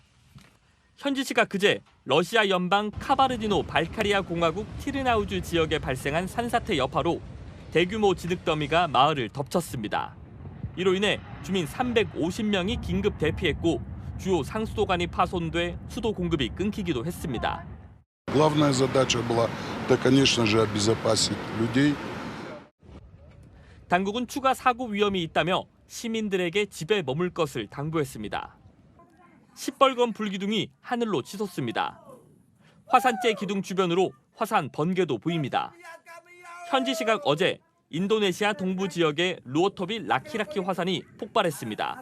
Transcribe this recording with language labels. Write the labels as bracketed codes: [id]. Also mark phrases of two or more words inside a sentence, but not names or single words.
[ko] 현지 시각 그제 러시아 연방 카바르디노 발카리아 공화국 티르나우즈 지역에 발생한 산사태 여파로 대규모 진흙더미가 마을을 덮쳤습니다. 이로 인해 주민 350명이 긴급 대피했고 주요 상수도관이 파손돼 수도 공급이 끊기기도 했습니다. [ru] Главная задача была, это, конечно же, обезопасить людей. [ko] 당국은 추가 사고 위험이 있다며 시민들에게 집에 머물 것을 당부했습니다. 시뻘건 불기둥이 하늘로 치솟습니다. 화산재 기둥 주변으로 화산 번개도 보입니다. 현지 시각 어제 인도네시아 동부 지역의 루오토빌 라키라키 화산이 폭발했습니다.